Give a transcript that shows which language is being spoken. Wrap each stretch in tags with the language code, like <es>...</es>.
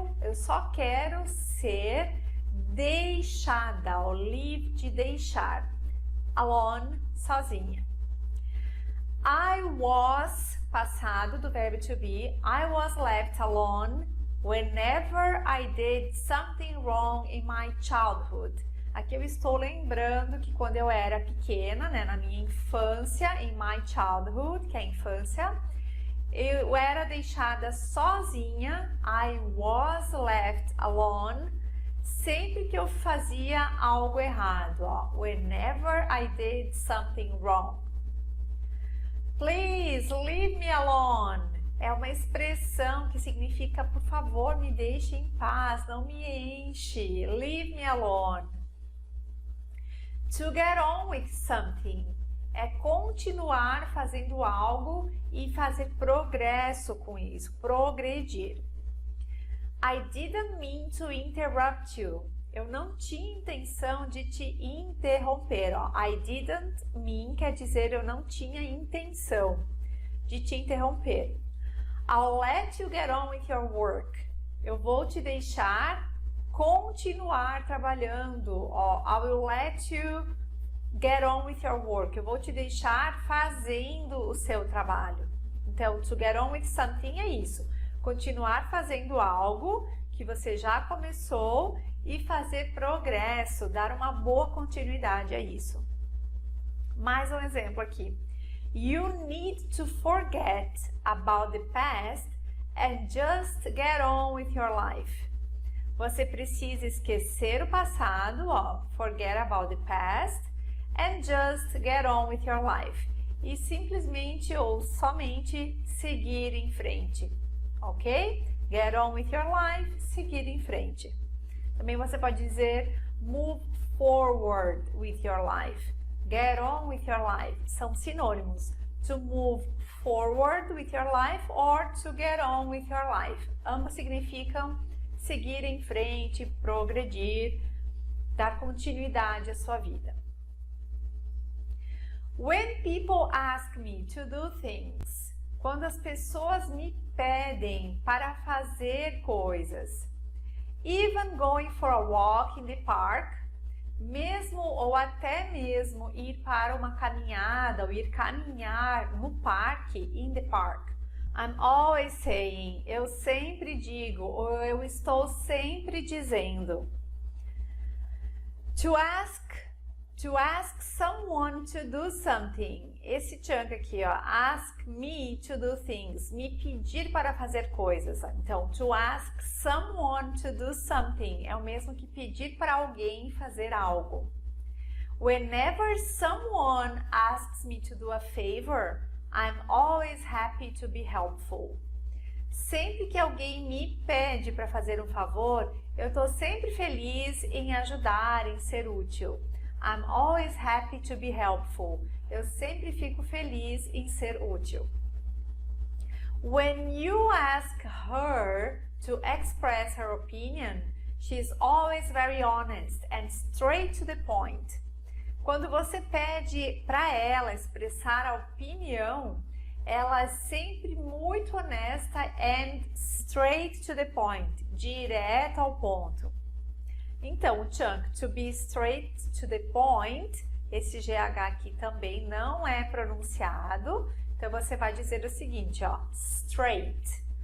<pt>Eu só quero ser deixada, ou leave, de deixar.</pt> <en>Alone, sozinha. I was,</en> <pt>passado do verbo</pt> <en>to be, I was left alone whenever I did something wrong in my childhood.</en> <pt>Aqui eu estou lembrando que quando eu era pequena, né, na minha infância,</pt> <en>in my childhood,</en> <pt>que é a infância, eu era deixada sozinha,</pt> <en>I was left alone,</en> <pt>sempre que eu fazia algo errado, ó.</pt> <en>Whenever I did something wrong. Please leave me alone.</en> <pt>É uma expressão que significa, por favor, me deixe em paz, não me enche.</pt> <en>Leave me alone. To get on with something</en> <pt>é continuar fazendo algo e fazer progresso com isso, progredir.</pt> <en>I didn't mean to interrupt you.</en> <pt>Eu não tinha intenção de te interromper. Ó.</pt> <en>I didn't mean</en> <pt>quer dizer eu não tinha intenção de te interromper.</pt> <en>I'll let you get on with your work.</en> <pt>Eu vou te deixar continuar trabalhando. Ó.</pt> <en>I will let you get on with your work.</en> <pt>Eu vou te deixar fazendo o seu trabalho. Então,</pt> <en>to get on with something</en> <pt>é isso. Continuar fazendo algo que você já começou e fazer progresso, dar uma boa continuidade a isso. Mais um exemplo aqui.</pt> <en>You need to forget about the past and just get on with your life.</en> <pt>Você precisa esquecer o passado, ó,</pt> <en>forget about the past, and just get on with your life.</en> <pt>E simplesmente ou somente seguir em frente. Ok?</pt> <en>Get on with your life,</en> <pt>seguir em frente. Também você pode dizer</pt> <en>move forward with your life. Get on with your life.</en> <pt>São sinônimos.</pt> <en>To move forward with your life or to get on with your life.</en> <pt>Ambos significam seguir em frente, progredir, dar continuidade à sua vida.</pt> <en>When people ask me to do things,</en> <pt>quando as pessoas me pedem para fazer coisas,</pt> <en>even going for a walk in the park,</en> <pt>mesmo ou até mesmo ir para uma caminhada ou ir caminhar no parque,</pt> <en>in the park, I'm always saying,</en> <pt>eu sempre digo, ou eu estou sempre dizendo.</pt> <en>To ask someone to do something.</en> <pt>Esse chunk aqui, ó,</pt> <en>ask me to do things,</en> <pt>me pedir para fazer coisas. Então,</pt> <en>to ask someone to do something</en> <pt>é o mesmo que pedir para alguém fazer algo.</pt> <en>Whenever someone asks me to do a favor, I'm always happy to be helpful.</en> <pt>Sempre que alguém me pede para fazer um favor, eu estou sempre feliz em ajudar, em ser útil.</pt> <en>I'm always happy to be helpful.</en> <pt>Eu sempre fico feliz em ser útil.</pt> <en>When you ask her to express her opinion, she is always very honest and straight to the point.</en> <pt>Quando você pede para ela expressar a opinião, ela é sempre muito honesta</pt> <en>and straight to the point,</en> <pt>direto ao ponto. Então, o chunk</pt> <en>to be straight to the point,</en> <pt>esse GH aqui também não é pronunciado, então você vai dizer o seguinte, ó, straight.</pt>